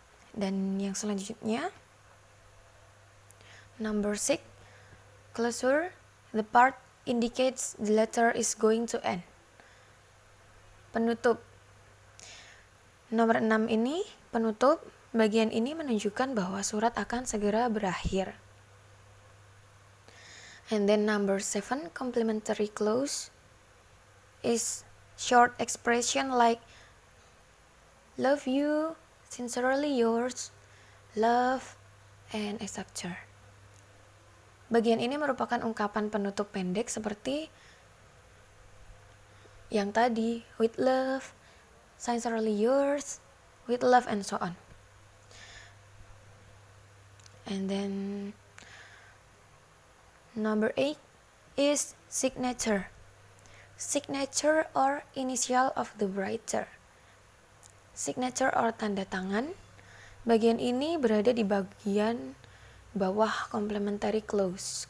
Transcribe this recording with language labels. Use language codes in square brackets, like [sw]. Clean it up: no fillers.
[en] Dan yang selanjutnya, number 6, closure, the part indicates the letter is going to end. [id] Penutup. Nomor 6 ini penutup. Bagian ini menunjukkan bahwa surat akan segera berakhir. [en] And then number 7, complementary clause, is short expression like love you, sincerely yours, love, and etc. [id] Bagian ini merupakan ungkapan penutup pendek seperti yang tadi, [en] with love, sincerely yours, with love, and so on. And then number 8 is signature. Signature or initial of the writer. Signature or [id] tanda tangan. Bagian ini berada di bagian bawah complementary clause.